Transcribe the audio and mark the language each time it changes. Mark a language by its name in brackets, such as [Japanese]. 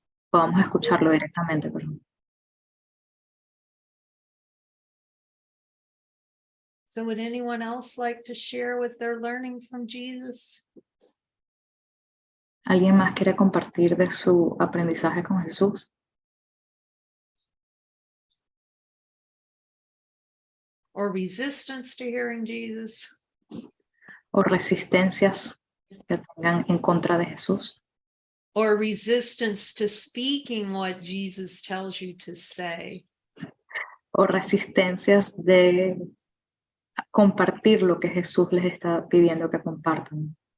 [Spanish] Podamos escucharlo directamente, perdón. [English] So would anyone else like to share what they're learning from Jesus? [Spanish] ¿Alguien más quiere compartir de su aprendizaje con Jesús? [English] Or resistance to hearing Jesus? [Spanish] ¿O resistencias que tengan en contra de Jesús? [English] Or resistance to speaking what Jesus tells you to say? [Spanish] ¿O resistencias de compartir lo que Jesús les está pidiendo que compartan?